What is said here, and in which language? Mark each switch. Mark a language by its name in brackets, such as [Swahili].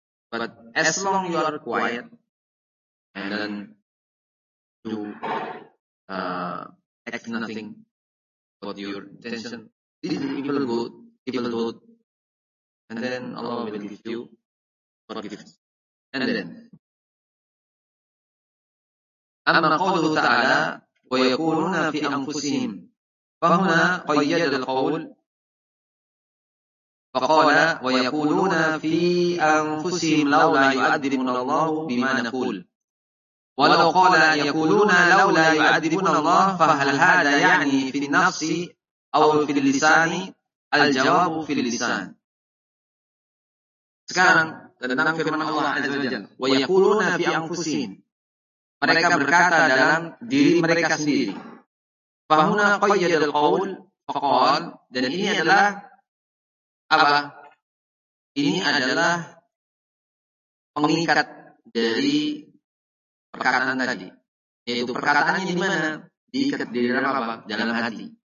[English] But as long you are quiet, and then you act nothing about your intention, this is evil good, and then Allah will give you forgiveness. And then, [Arabic] أما قوله تعالى ويقولون في أنفسهم فهنا قيد القول فقال ويقولون في أنفسهم لولا يعذبنا الله بما نقول ولو قال يقولون لولا يعذبنا الله فهل هذا يعني في النفس أو في اللسان الجواب في اللسان. [Indonesian] Sekarang tentang firman Allah [Arabic] عز وجل ويقولون في أنفسهم, [Indonesian] mereka berkata dalam diri mereka sendiri. [Arabic] Fahuna qayyadul qaul faqal, [Indonesian] dan ini adalah apa? Ini adalah pengikat dari perkataan tadi. Yaitu perkataannya di mana? Diikat di dalam apa? Dalam hati.